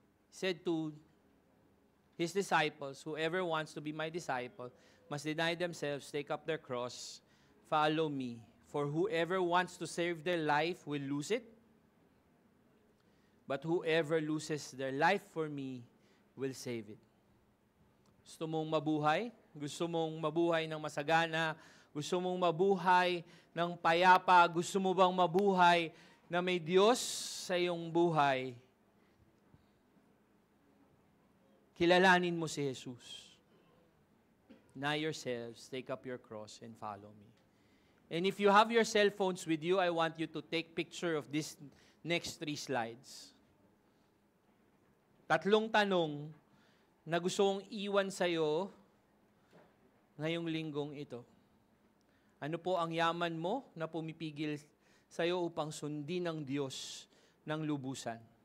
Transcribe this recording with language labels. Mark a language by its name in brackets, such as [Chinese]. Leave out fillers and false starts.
[English] He said to his disciples, whoever wants to be my disciple must deny themselves, take up their cross, follow me. For whoever wants to save their life will lose it. But whoever loses their life for me will save it. [Filipino] Gusto mong mabuhay? Gusto mong mabuhay ng masagana? Gusto mong mabuhay ng payapa? Gusto mo bang mabuhay na may Diyos sa iyong buhay? Kilalanin mo si Jesus. [English] Deny yourselves, take up your cross, and follow me. And if you have your cell phones with you, I want you to take picture of this next 3 slides. [Filipino] 3 tanong na gusto kong iwan sa'yo ngayong linggong ito. Ano po ang yaman mo na pumipigil sa'yo upang sundin ng Diyos ng lubusan?